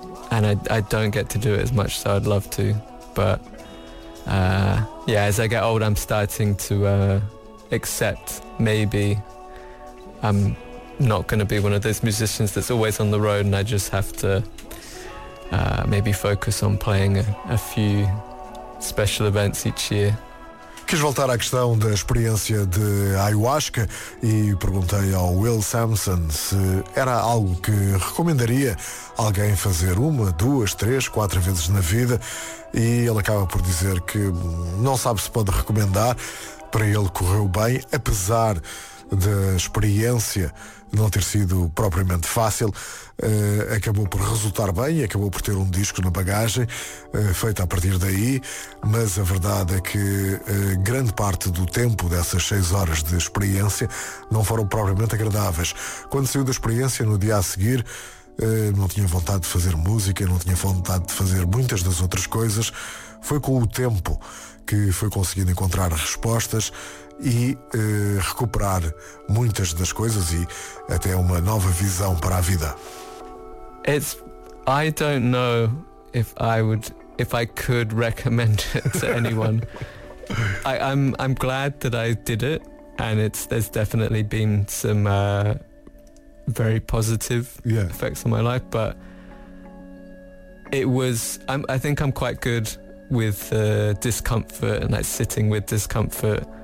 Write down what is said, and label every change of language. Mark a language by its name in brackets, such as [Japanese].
[English] I don't get to do it as much, so I'd love to, but as I get old, I'm starting to accept maybe I'm not going to be one of those musicians that's always on the road, and I just have to maybe focus on playing a few special events each year. [Portuguese] Quis voltar à questão da experiência de ayahuasca e perguntei ao Will Sampson se era algo que recomendaria alguém fazer uma, duas, três, quatro vezes na vida, e ele acaba por dizer que não sabe se pode recomendar. Para ele, correu bem, apesar da experiência não ter sido propriamente fácil. Acabou por resultar bem, acabou por ter um disco na bagagem, feito a partir daí, mas a verdade é que grande parte do tempo dessas 6 horas de experiência não foram propriamente agradáveis. Quando saiu da experiência, no dia a seguir, não tinha vontade de fazer música, não tinha vontade de fazer muitas das outras coisas. Foi com o tempo que foi conseguindo encontrar respostas e recuperar muitas das coisas e até uma nova visão para a vida. [English] I don't know if I could recommend it to anyone. I'm glad that I did it, and there's definitely been some very positive effects on my life, but I think I'm quite good with discomfort and like sitting with discomfort.